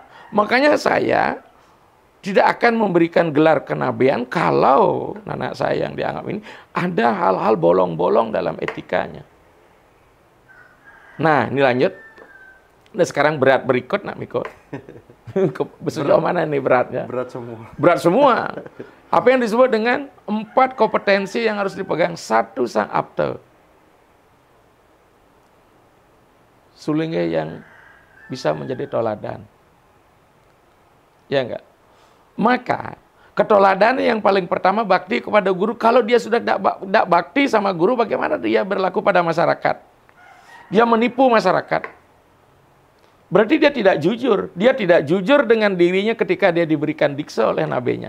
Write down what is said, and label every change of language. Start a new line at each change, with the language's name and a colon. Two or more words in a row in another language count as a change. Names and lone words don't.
Indonesian: Makanya saya tidak akan memberikan gelar kenabian kalau anak saya yang dianggap ini ada hal-hal bolong-bolong dalam etikanya. Nah, ini lanjut. Nah, sekarang berat berikut nak Miko. Sejauh mana nih beratnya? Berat semua. Berat semua. Apa yang disebut dengan 4 kompetensi yang harus dipegang. 1, sang abte. Sulingge yang bisa menjadi toladan. Ya enggak? Maka ketoladanan yang paling pertama bakti kepada guru. Kalau dia sudah tidak bakti sama guru, bagaimana dia berlaku pada masyarakat? Dia menipu masyarakat. Berarti dia tidak jujur. Dia tidak jujur dengan dirinya ketika dia diberikan diksa oleh nabenya.